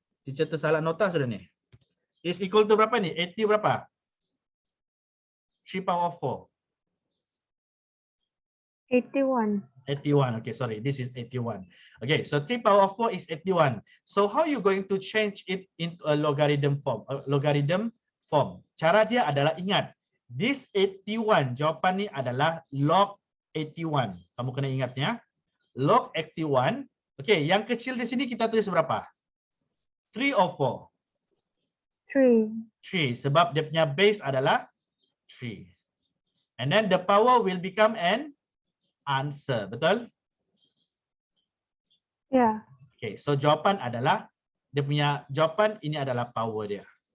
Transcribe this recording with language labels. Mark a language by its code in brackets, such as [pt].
[ms] Teacher tersalah nota sudah ni. [en] Is equal to [ms] berapa ni? 80 berapa? 3 power of 4. 81. [en] 81. Okay, sorry. This is 81. Okay, so 3 power of 4 is 81. So how you going to change it into a logarithm form? [ms] Cara dia adalah ingat. This 81, jawapan ni adalah log 81. Kamu kena ingatnya. Log 81. Okay, yang kecil di sini kita tulis berapa? 3 or 4? 3, sebab dia punya base adalah 3. [en] And then the power will become an answer. [ms] Betul? [en] Yeah. [ms] Okay, so jawapan adalah, dia punya jawapan ini adalah power dia.